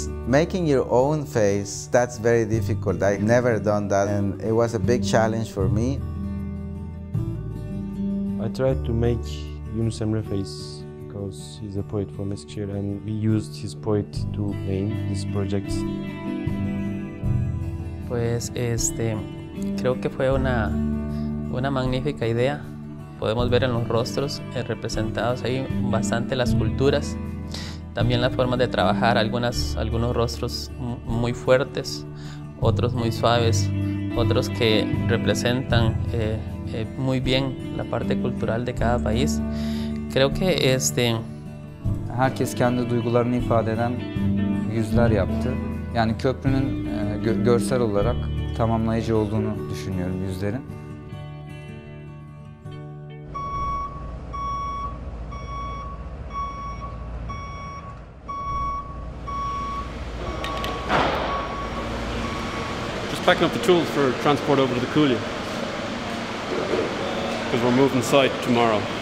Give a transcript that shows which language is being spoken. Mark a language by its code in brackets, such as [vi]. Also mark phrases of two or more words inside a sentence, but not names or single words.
[en] Making your own face, that's very difficult. I've never done that, and it was a big challenge for me. I tried to make Yunus Emre face because he's a poet from Eskişehir, and we used his poet to name this project. [es] Pues creo que fue una magnífica idea. Podemos ver en los rostros representados ahí bastante las culturas, también las formas de trabajar, algunos rostros muy fuertes, otros muy suaves, otros que representan muy bien la parte cultural de cada país. Creo que [tr] herkes kendi duygularını ifade eden yüzler yaptı. Yani köprünün görsel olarak tamamlayıcı olduğunu düşünüyorum yüzlerin. [en] Just packing up the tools for transport over to the coulee, because we're moving site tomorrow.